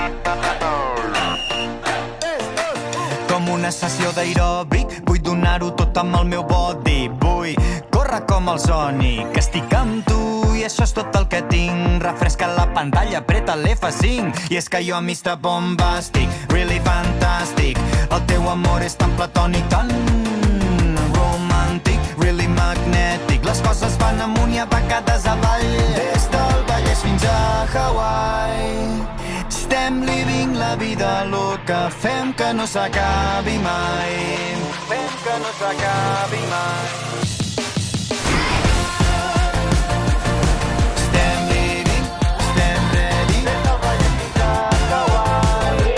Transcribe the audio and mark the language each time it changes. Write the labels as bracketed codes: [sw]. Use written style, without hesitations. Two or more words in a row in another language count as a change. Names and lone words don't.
[ca] Com una sessió d'aeròbic, vull donar-ho tot amb el meu body. Vull córrer com el Sonic, estic amb tu i això és tot el que tinc. Refresca la pantalla, apreta l'F5 i és que jo Mr. [en] Bombastic, really fantastic. [ca] El teu amor és tan platònic, tan romàntic, [en] really magnetic. [ca] Les coses van amunt i a vegades avall, des del Vallès fins a Hawaii. Estem vivint [es] la vida loca, [ca] fem que no s'acabi mai. Fem que no s'acabi mai. Estem vivint, estem ready, des del Vallès fins a Hawaii.